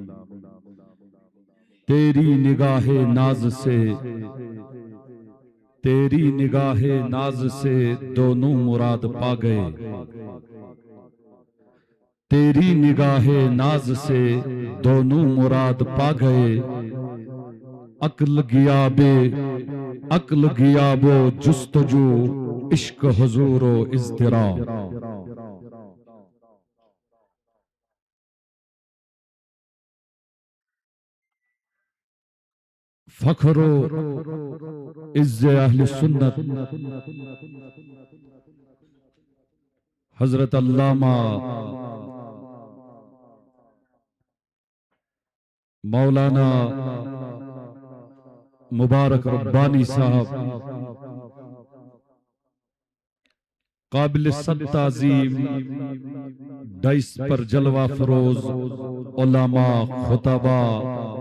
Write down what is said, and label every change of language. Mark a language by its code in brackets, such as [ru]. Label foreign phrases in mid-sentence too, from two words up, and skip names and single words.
[ur] تیری نگاہ ناز سے تیری نگاہ ناز سے دونوں مراد پا گئے، تیری نگاہ ناز سے دونوں مراد پا گئے، عقل غیاب و جستجو عشق حضور و اضطراب۔ فخر و عز اہل سنت حضرت علامہ مولانا مبارک ربانی صاحب قابل صد تعظیم ڈائس پر جلوہ فروز علماء خطباء